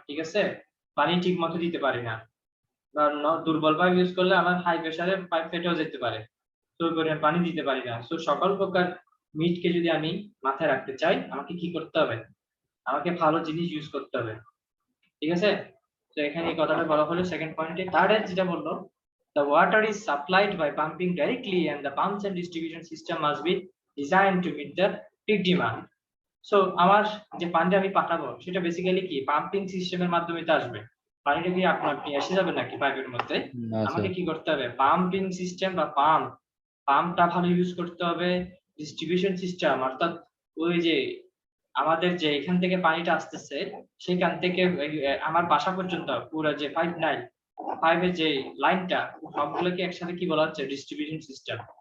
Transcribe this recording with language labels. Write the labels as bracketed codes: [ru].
[bn] ঠিক আছে, পানি ঠিক মতো দিতে পারি না, দুর্বল পাইপ ইউজ করলে আমার হাই প্রেসারে পাইপ ফেটেও যেতে পারে, তো ওই পরিমাণ পানি দিতে পারি না। তো সকল প্রকার মিটকে যদি আমি মাথায় রাখতে চাই আমাকে কি করতে হবে? আমাকে ভালো জিনিস ইউজ করতে হবে। ঠিক আছে, তো এখানে এই কথাটা বলা হলো সেকেন্ড পয়েন্টে। থার্ড যেটা বললো, [en] the water is supplied by pumping directly and the pumps and distribution system must be designed to meet the peak demand. [bn] So আমার যে পানিটা আমি পাঠাবো সেটা বেসিক্যালি কি পাম্পিং সিস্টেমের মাধ্যমে তো আসবে। পানিটা কি আপনার আপনি এসে যাবে নাকি পাইপের মধ্যে? আমাকে কি করতে হবে, পাম্পিং সিস্টেম বা পাম্পটা ভালো ইউজ করতে হবে। ডিস্ট্রিবিউশন সিস্টেম অর্থাৎ ওই যে আমাদের যে এখান থেকে পানিটা আসতেছে সেখান থেকে আমার বাসা পর্যন্ত পুরো যে পাইপের যে লাইনটা সবগুলোকে একসাথে কি বলা হচ্ছে, ডিস্ট্রিবিউশন সিস্টেম।